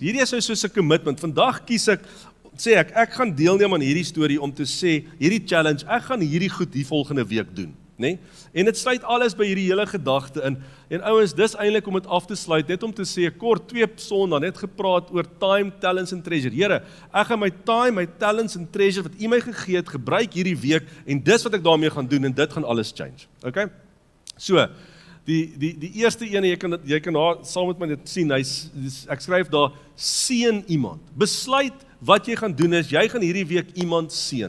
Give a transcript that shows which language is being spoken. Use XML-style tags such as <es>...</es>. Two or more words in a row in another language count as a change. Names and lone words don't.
<af>Hierdie is soos 'n commitment. Vandag kies ek, sê ek gaan deelneem aan hierdie storie om te sê, hierdie challenge, ek gaan hierdie goed die volgende week doen. Nee? En dit sluit alles by hierdie hele gedagte in. En ouens, dis eintlik om dit af te sluit, net om te sê, kort 2 Sondae net gepraat oor</af> <en>time, talents</en> <af>en treasure. Here, ek gaan my time, my talents en treasure wat U my gegee het, gebruik hierdie week, en dis wat ek daarmee gaan doen, en dit gaan alles change. Okay? So, die eerste ene, jy kan daar saam met my dit sien, ek skryf daar, seën iemand. Besluit wat jy gaan doen is, jy gaan hierdie week iemand seën.</af>